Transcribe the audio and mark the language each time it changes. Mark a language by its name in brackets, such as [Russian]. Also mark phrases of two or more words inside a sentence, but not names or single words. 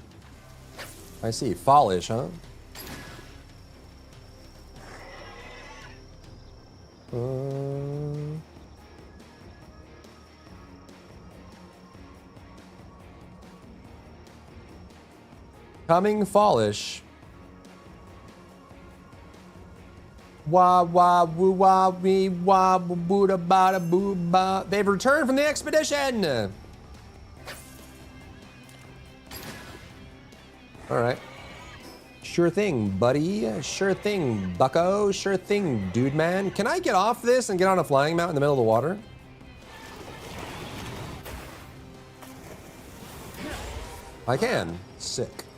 [English] I see, fall-ish, huh? Coming fallish. Wah wah woo wah wee wah boo da ba da boo ba. They've returned from the expedition. All right. Sure thing, buddy. Sure thing, bucko. Sure thing, dude, man. Can I get off this and get on a flying mount in the middle of the water? I can. Sick.